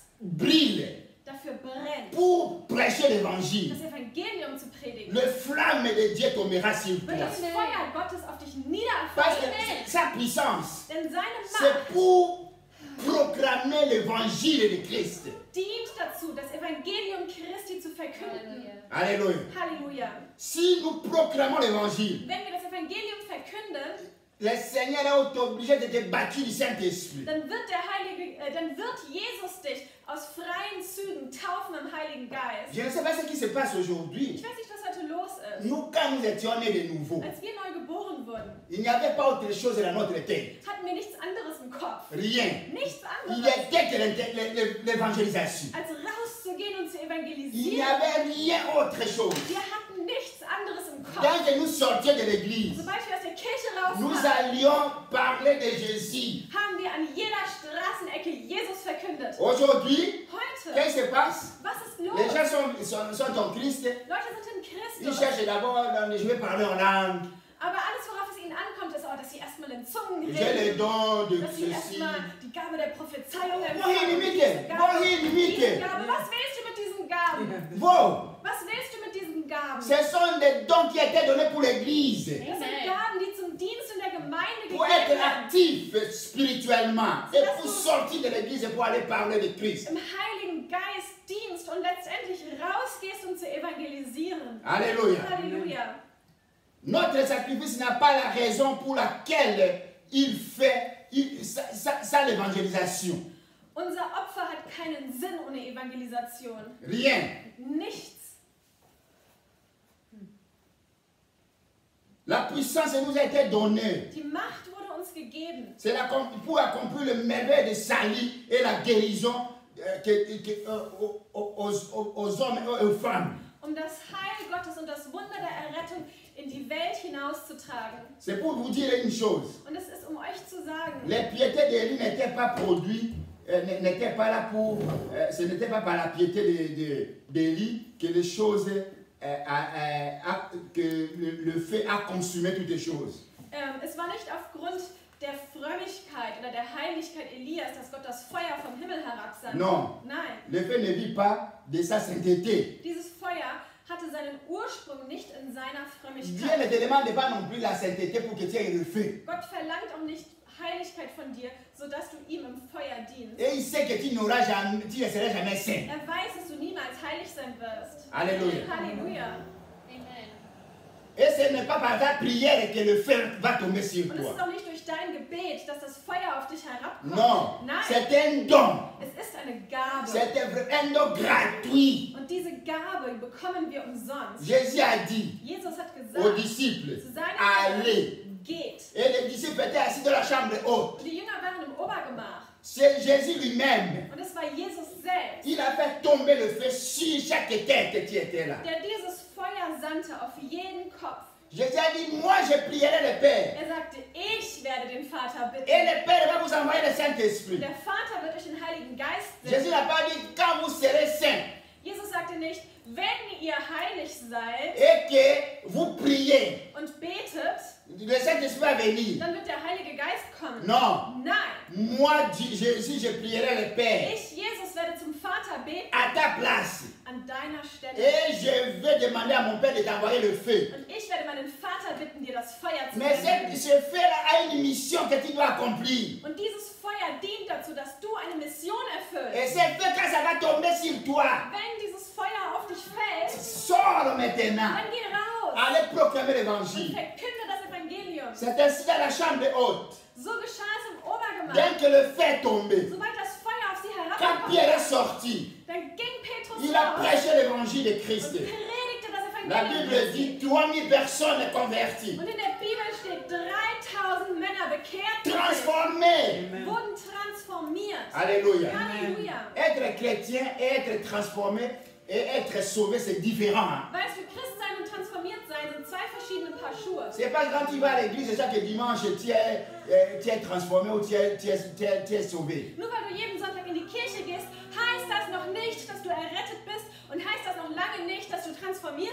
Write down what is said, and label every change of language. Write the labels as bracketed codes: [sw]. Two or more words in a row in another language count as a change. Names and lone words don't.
[fr] brille [de] dafür brennt, [fr] pour prêcher l'évangile, [de] das Evangelium zu predigen, [fr] le flamme de Dieu tombera sur [de] wird [fr] toi. [de] das Feuer Gottes auf dich [fr] Parce que [de] niederfallen. [fr] sa puissance, [de] Denn seine [fr] c'est [de] Macht [fr] pour proclamer l'évangile de Christ. [de] dient dazu, das Evangelium Christi zu verkünden. [fr] Alléluia. [de] Halleluja. [fr] Si nous proclamons l'évangile, [de] Wenn wir das Evangelium verkünden, [fr] le Seigneur est obligé de te bâtir du Saint-Esprit. [de] dann wird Jesus dich aus freien Zügen taufen im Heiligen Geist. [fr] Je ne sais pas ce qui se passe [de] Ich [fr] aujourd'hui. [de] weiß nicht, was heute los ist. [fr] Nous, quand nous étions nés de nouveau, [de] Als wir neu geboren wurden, [fr] il n'y avait pas autre chose dans notre tête. [de] hatten wir nichts anderes im Kopf. [fr] Rien. [de] Nichts [fr] Il [de] anderes, [fr] n'y était que l'évangélisation. [de] als rauszugehen und zu evangelisieren. [fr] Il n'y [de] evangelisieren. [fr] avait rien autre chose. [de] Wir hatten nichts anderes im Kopf. [fr] Dès que nous sortions de l'église, [de] Sobald wir aus der Kirche [fr] nous [de] raus waren, [fr] allions parler de Jésus. [de] haben wir an jeder Straßenecke Jesus verkündet. [fr] Aujourd'hui, [de] Heute, [fr] qu'est-ce qui se passe? [de] was ist los? [fr] Les gens sont en Christ. [de] Leute sind in [fr] Ils [de] Christus. [fr] cherchent d'abord, je vais parler en langue. [de] Aber alles, worauf es ihnen ankommt, ist auch, dass sie erstmal in Zungen [fr] J'ai le [de] reden. [fr] don de [de] Dass sie [fr] ceci. [de] erstmal die Gabe der Prophezeiung [fr] Bon, [de] empfangen. [fr] limite. Bon, limite. [de] Diese Gabe. Was willst du mit diesen Gaben? [fr] Bon, [de] Was willst du mit diesen Gaben? [fr] ce sont des dons qui étaient donnés pour l'église. [de] Das sind Gaben, die zum Dienst in der Gemeinde [fr] Pour [de] gegeben [fr] être [de] werden. [fr] actif spirituellement. Et pour sortir de l'église et pour aller parler de Christ. [de] Im Heiligen Geist dienst und letztendlich rausgehst, um zu evangelisieren. [fr] Alléluia. [de] Halleluja. [fr] Notre sacrifice n'a pas la raison pour laquelle il fait ça l'évangélisation. [de] Unser Opfer hat keinen Sinn ohne Evangelisation. [fr] Rien. [de] Nichts. [fr] La puissance nous a été donnée. [de] Die Macht wurde uns gegeben. [fr] C'est pour accomplir le merveille de salut et la guérison aux hommes et aux femmes. [de] Um das Heil Gottes und das Wunder der Errettung in die Welt hinauszutragen. [fr] C'est pour vous dire une chose. [de] Und es ist, um euch zu sagen, [fr] Les piétés d'Élie n'étaient pas produites, n'étaient pas là pour... ce n'était pas par la piété d'Élie que les choses... que le feu a consumé toutes les choses. [de] es war nicht aufgrund der Frömmigkeit oder der Heiligkeit Elias, dass Gott das Feuer vom Himmel herabsandte. [fr] Non. [de] Nein. [fr] Le feu ne vit pas de sa sainteté. [de] Dieses Feuer hatte seinen Ursprung nicht in seiner [fr] Dieu [de] Frömmigkeit. [fr] ne te demande pas non plus la sainteté pour que tu aies le feu. [de] Gott verlangt auch nicht Heiligkeit von dir, sodass du ihm im Feuer dienst. [fr] Et il sait que tu ne seras jamais saint. [de] Er weiß, dass du niemals heilig sein wirst. [fr] Alléluia. [de] Halleluja. [fr] Et ce n'est pas par ta prière que le feu va tomber sur [de] Und es ist [fr] toi. [de] auch nicht durch dein Gebet, dass das Feuer auf dich herabkommt. [fr] Non, [de] Nein, [fr] c'est un don. [de] es ist eine Gabe. [fr] C'est un don gratuit. [de] Und diese Gabe bekommen wir umsonst. [fr] Jésus a dit [de] Jesus hat [fr] aux [de] gesagt, [fr] disciples, [de] zu seinen [fr] allez. [de] Jüngern, geht. [fr] Et les disciples étaient assis dans la chambre haute. [de] Und die Jünger waren im Obergemach. [fr] C'est Jésus lui-même. [de] Und es war Jesus selbst, [fr] Il a fait tomber le feu sur chaque tête qui était là. [de] der dieses Feuer sandte auf jeden Kopf. [fr] Jésus a dit, moi je prierai le Père. [de] Er sagte, ich werde den Vater bitten. [fr] Et le Père va vous envoyer le [de] Und [fr] Saint-Esprit. [de] der Vater wird euch den Heiligen Geist [fr] Jésus [de] senden. [fr] n'a pas dit, quand vous serez saints [de] Jesus sagte nicht, wenn ihr heilig seid [fr] et que vous priez, [de] und betet, [fr] le Saint-Esprit va venir. [de] dann wird der Heilige Geist kommen. [fr] Non. [de] Nein, [fr] Moi, Jésus, je prierai le Père [de] ich, Jesus, werde zum Vater beten [fr] à ta place. [de] an deiner Stelle. [fr] Et je vais demander à mon Père de t'envoyer le feu. [de] Und ich werde meinen Vater bitten, dir das Feuer zu [fr] Mais [de] senden. [fr] ce feu-là a une mission que tu dois accomplir. [de] Und dieses Feuer dient dazu, dass du eine Mission [fr] Et [de] erfüllst. [fr] ce feu, quand ça va tomber sur toi, [de] Wenn dieses Feuer auf dich fällt, [fr] sors maintenant. [de] dann geh raus [fr] Allez proclamer [de] und [fr] l'évangile. [de] verkünde das Evangelium. [fr] C'est ainsi dans la chambre haute. [de] So geschah es im Obergemach. [fr] Dès que le feu est tombé, [de] Sobald das Feuer auf sie [fr] quand [de] herabkam, [fr] Pierre est sorti, [de] dann ging Petrus [fr] il a [de] raus [fr] prêché l'évangile de [de] und [fr] Christ. [de] predigte das [fr] La [de] Evangelium [fr] Bible [de] Christi. [fr] dit 3000 personnes converties, [de] Und in der Bibel steht, 3000 Männer bekehrt sich, [fr] transformées. [de] wurden transformiert. [fr] Alléluia. [de] Halleluja. [fr] Être chrétien et être transformé et être sauvé, c'est différent. Hein? [de] Weißt du, Christ sein und transformiert sein sind zwei verschiedene Paar Schuhe. [fr] C'est pas quand tu vas à l'église chaque dimanche, tu es transformé ou tu es sauvé. [de] Nur weil du jeden Sonntag in die Kirche gehst, heißt das noch nicht, dass du errettet bist und heißt das noch lange nicht, dass du transformiert